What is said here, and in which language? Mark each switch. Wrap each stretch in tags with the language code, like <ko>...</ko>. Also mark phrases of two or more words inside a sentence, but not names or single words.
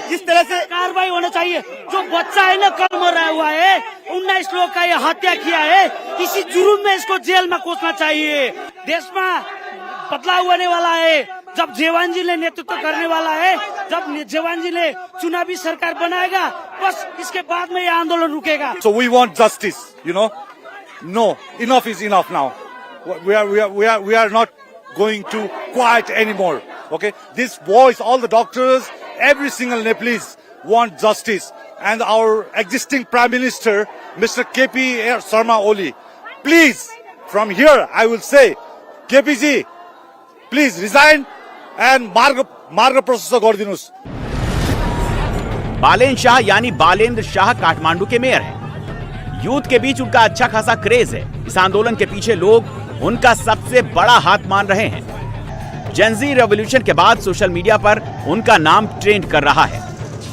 <hi>इस तरह से कार्रवाई होना चाहिए। जो बच्चा है ना, कल मरा हुआ है, 19 लोग का ये हत्या किया है, इसी जुर्म में इसको जेल में कोसना चाहिए। देश में बदलाव होने वाला है जब जेवान जी ने नेतृत्व करने वाला है, जब जेवान जी ने चुनावी सरकार बनाएगा, बस इसके बाद में यह आंदोलन रुकेगा।</hi> <en>So we want justice, you know. No, enough is enough now. We are not going to quiet anymore. Okay, this voice, all the doctors, every single Nepalese want justice, and our existing Prime Minister, Mr. KP Sharma Oli, please, from here I will say, KPजी, please resign and</en> <ne>मार्ग प्रशस्त गरिदिनुस्।</ne> <hi>बालेन शाह यानी बालेंद्र शाह काठमांडू के मेयर हैं। यूथ के बीच उनका अच्छा खासा क्रेज है। इस आंदोलन के पीछे लोग उनका सबसे बड़ा हाथ मान रहे हैं। जेन-ज़ी रेवोल्यूशन के बाद सोशल मीडिया पर उनका नाम ट्रेंड कर रहा है।</hi>